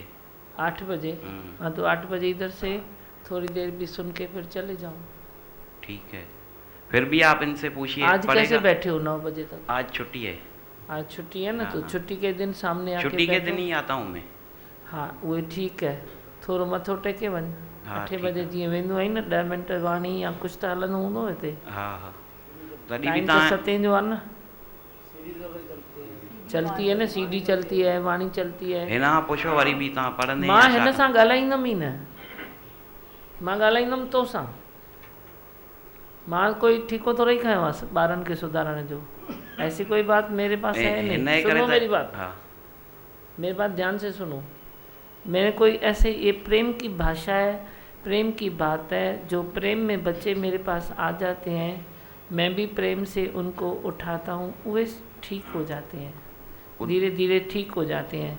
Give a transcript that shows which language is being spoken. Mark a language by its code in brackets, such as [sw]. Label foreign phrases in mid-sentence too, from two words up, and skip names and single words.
[hi] 8 बजे? हाँ तो 8 बजे इधर से थोड़ी देर भी सुन के फिर चले जाओ। ठीक है, फिर भी आप इनसे पूछिए। आज कैसे बैठे हो 9 बजे तक? आज छुट्टी है। आज छुट्टी है ना, तो छुट्टी के दिन सामने आके छुट्टी के दिन ही आता हूँ मैं। हाँ वो ठीक है, [sd] थोरो मथो टेके वञ। [hi] हाँ, [sd] 8 बजे जीअं वेंदो आई न, 10 मिंट वाणी या कुछ तो हलंदो हूंदो हिते। हाँ हाँ तॾहिं बि टाइम तो तव्हां 7 जो आहे न, [hi] चलती है न, सीडी चलती है, वाणी चलती है। [sd] हिन खां पुछो वरी बि तव्हां पढ़ंदे मां हिन सां ॻाल्हाईंदमि ई न, मां ॻाल्हाईंदमि तो सां। मां कोई ठीको थोड़ा ही खयो आहे ॿारनि खे सुधारण जो, [hi] ऐसी कोई बात मेरे पास है नहीं। सुनो मेरी बात, मेरी बात ध्यान से सुनो। मेरे कोई ऐसे, ये प्रेम की भाषा है, प्रेम की बात है। जो प्रेम में बच्चे मेरे पास आ जाते हैं, मैं भी प्रेम से उनको उठाता हूँ, वे ठीक हो जाते हैं, धीरे धीरे ठीक हो जाते हैं।